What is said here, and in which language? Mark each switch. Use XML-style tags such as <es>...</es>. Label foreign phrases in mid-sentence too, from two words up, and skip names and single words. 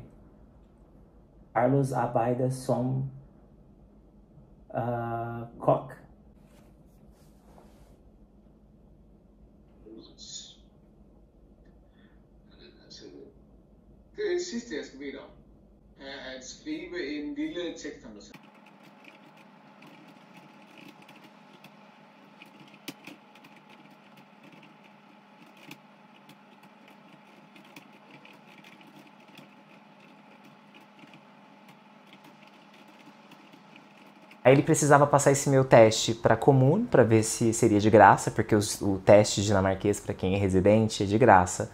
<da>Carlos arbejder som kok. Det sidste, jeg skal bede om, er at skrive en lille tekst om dig selv.</da> <pt>Aí ele precisava passar esse meu teste para comum, para ver se seria de graça, porque o teste dinamarquês para quem é residente é de graça.</pt>